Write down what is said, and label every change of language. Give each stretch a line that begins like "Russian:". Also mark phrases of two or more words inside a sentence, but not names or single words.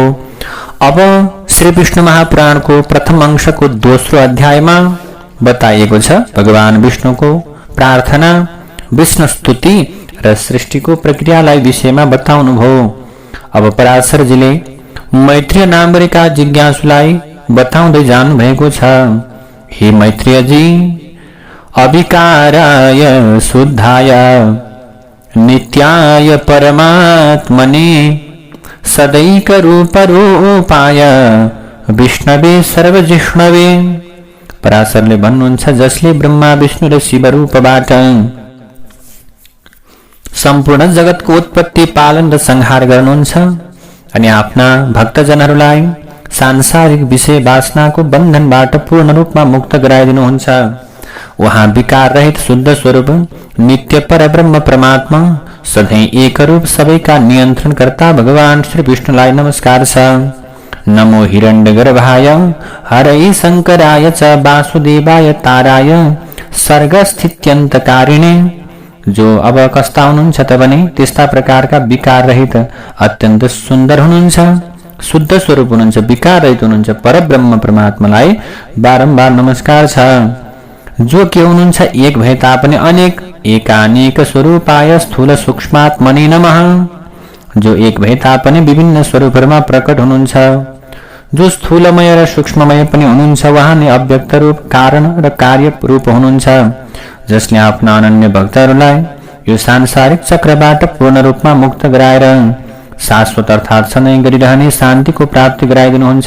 Nepali: अब श्री विष्णु महापुराणको प्रथम अंशको दोस्रो अध्यायमा बताइएको छ भगवान विष्णुको प्रार्थना, विष्णु स्तुति र सृष्टिको प्रक्रियालाई विषयमा बताउनु भयो। अब पराशरजीले मैत्रेय नाम गरेका जिज्ञासुलाई बताउँदै जानु भएको छ।
Sanskrit: हे मैत्रेयजी, अविकाराय शुद्धाय नित्याय परमात्मने सदैक रूप रूपाय विष्णवे सर्वजिष्णवे।
Nepali: पराशरले भन्नुहुन्छ, जसले ब्रह्मा विष्णु र शिव रूपबाट सम्पूर्ण जगतको उत्पत्ति पालन र संहार गर्नुहुन्छ अनि आफ्ना भक्तजनहरूलाई सांसारिक विषय वासनाको बन्धनबाट पूर्ण रूपमा मुक्त गराइदिनुहुन्छ। उहाँ विकार रहित शुद्ध स्वरूप नित्य परब्रह्म परमात्मा सधैँ एक रूप सबैका नियन्त्रणकर्ता भगवान श्री विष्णुलाई नमस्कार छ।
Sanskrit: नमो हिरण्यगर्भाय हरै शङ्कराय च वासुदेवाय ताराय सर्गस्थित्यन्तकारिणे।
Nepali: जो अब कस्ता हुनुहुन्छ त भने त्यस्ता प्रकारका विकार रहित अत्यन्त सुन्दर हुनुहुन्छ, शुद्ध स्वरूप हुनुहुन्छ, विकार रहित हुनुहुन्छ परब्रह्म परमात्मालाई बारम्बार नमस्कार छ। जो के हुनुहुन्छ, एक भए तापनि अनेक,
Sanskrit: एकानेक स्वरूपाय स्थूल सूक्ष्मात्मने नमः।
Nepali: जो एक भए तापनि विभिन्न स्वरूपहरूमा प्रकट हुनुहुन्छ, जो स्थूलमय र सूक्ष्ममय पनि हुनुहुन्छ, उहाँ नै अव्यक्त रूप कारण र कार्य रूप हुनुहुन्छ। जसले आफ्ना अनन्य भक्तहरूलाई यो सांसारिक चक्रबाट पूर्ण रूपमा मुक्त गराएर शाश्वत अर्थात् सधैँ गरिरहने शान्तिको प्राप्ति गराइदिनुहुन्छ।